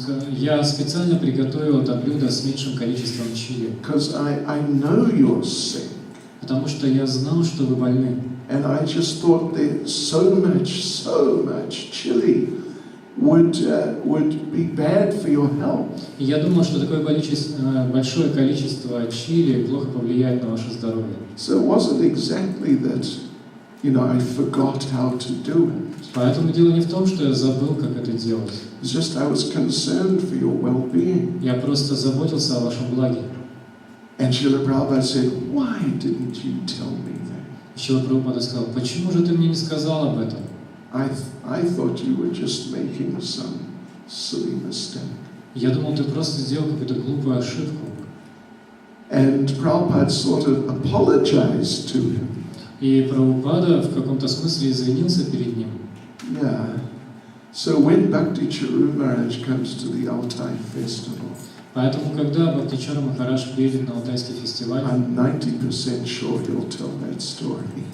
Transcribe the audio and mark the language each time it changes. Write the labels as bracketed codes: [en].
[ru] я специально приготовил это блюдо с меньшим количеством чили, [en] Because I know you're sick. [ru] потому что я знал, что вы больны. [en] And I just thought that so much chili would be bad for your health. [ru] И я думал, что такое большое количество чили плохо повлияет на ваше здоровье. [en] So it wasn't exactly that, I forgot how to do it. [ru] Поэтому дело не в том, что я забыл, как это делать. [en] It's just I was concerned for your well-being. [ru] Я просто заботился о вашем благе. [en] And Srila Prabhupada said, why didn't you tell me that? [ru] Шрила Прабхупада сказал: почему же ты мне не сказал об этом? [en] I thought you were just making some silly mistake. [ru] Я думал, ты просто сделал какую-то глупую ошибку. [en] And Prabhupada sort of apologized to him. [ru] И Прабхупада в каком-то смысле извинился перед ним. [en] Yeah. So when Bhakti Charu Maharaj comes to the Altai festival, [ru] Поэтому, когда Бхактичар Махарадж приедет на Алтайский фестиваль, [en] I'm 90% sure he'll tell that story.